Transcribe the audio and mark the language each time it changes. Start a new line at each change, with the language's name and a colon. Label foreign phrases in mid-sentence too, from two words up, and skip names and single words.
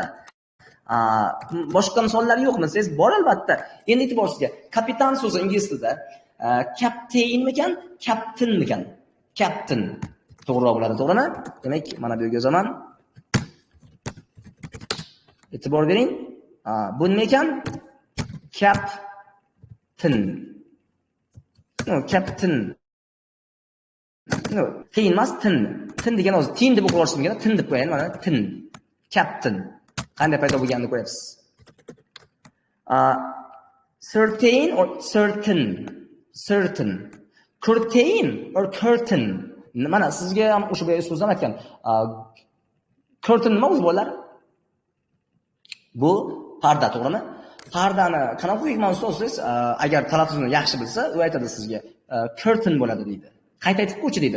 Uzbek: Boshqa misollar yo'qmi? Siz bor albatta. Endi e'tiborsizga, kapitan so'zi ingliz tilida captainmikan, captainmikan? Captain. To'g'riroq bo'ladi, to'g'rimi? Demak, mana bu yerga yozaman. E'tibor bering. Bu nima ekan?
English: Captain. No, captain.
Uzbek: No, tin emas, tin. Tin degan o'zi tin deb o'qilishim kerak, tin deb qo'ying, mana tin. Captain. Qanday paydo bo'lganini ko'ryapsiz.
English: Certain or certain. Certain. Curtain or curtain.
Uzbek: Mana sizga ham o'sha bir so'zdan aytgan. Curtain nima o'zi bolalar? Bu parda, to'g'rimi? Pardani qanaqa qo'ygan so'zsiz, agar talaffuzini yaxshi bilsa, u aytadi sizga curtain bo'ladi deydi. Qayta aytib qo'ychi deydi.